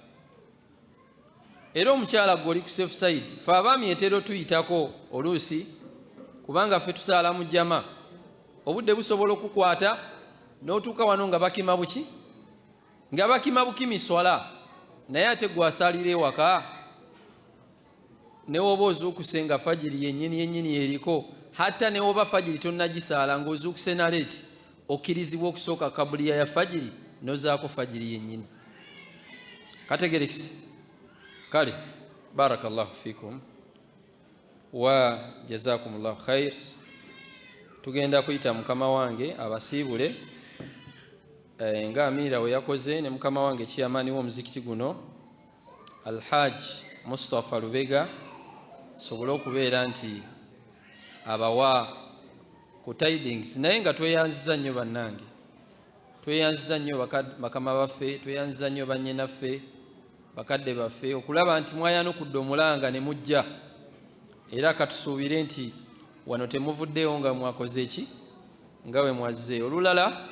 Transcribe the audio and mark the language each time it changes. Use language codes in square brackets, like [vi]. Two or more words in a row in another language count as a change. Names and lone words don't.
[lg] Era omukyala gwe oli ku [en] safe side, [lg] fe abaami etero tuyitako oluusi, kubanga ffe tusaala mu jjama, obudde busobola okukwata n'otuuka wano nga bakima buki, nga bakima bukimi swala, naye ate gwasaalira ewaka newoba ozuukuse nga fajiri yennyini yeriko, hatta newoba fajiri tonnagisaala ng'ozuukuse naleeti, okkirizibwa okusooka kabuliya ya fajiri nozaako fajiri yennyini. Kategerekise? Kale, [ar] بارك الله فيكم وجزاكم الله خير. [lg] Tugenda kuyita mukama wange abasiibule nga amiira we yakoze, ne mukama wange kiyamaani w'omuzikiti guno Alhaj Mustafa Lubega, sobole okubeera nti abawa ku tidings, naye nga tweyanziza nnyo bannange, tweyanziza nnyo bakama baffe, tweyanziza nnyo bannyenaffe, bakadde baffe, okulaba nti mwayanukudde omulanga ne mujja, era katusuubire nti wano temuvuddeyo nga mwakoze eki, nga we mwazze.